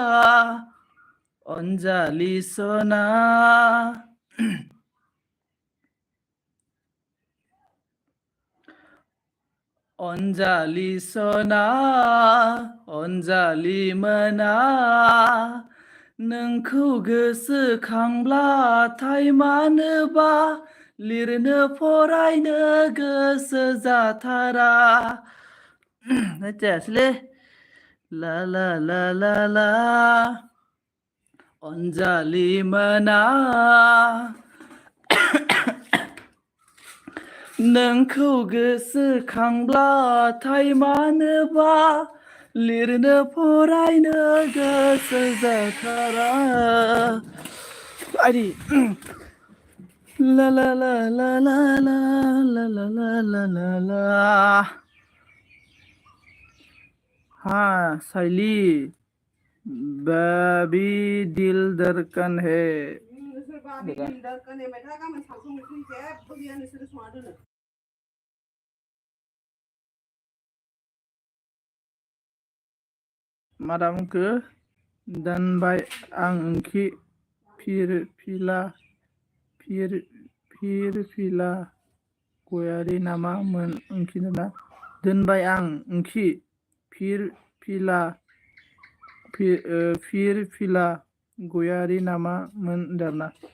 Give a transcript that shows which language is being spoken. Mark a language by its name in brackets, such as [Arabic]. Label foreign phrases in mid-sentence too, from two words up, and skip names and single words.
[Bodo] अनजालि सना अनजालि सना अनजालि मोना नोंखौ गोसोखांब्लाथाय मानोबा लिरनो फरायनो गोसो जाथारा जायासैलै ला ला ला ला ला अनजालि मोना नोंखौ गोसोखांब्लाथाय मानोबा लिरनो फरायनो गोसो जाथारा आइदि ला ला ला ला ला ला ला ला ला ला ला ला [Hindi] हाँ साइली बेबी दिल धड़कन है [Bodo] मादामखौ दानबाय आं ओंख्रि फिरफिला गयारि नामा मोन ओंख्रिना दोनबाय आं ओंख्रि फिरफिला गयारि नामा मोन दाना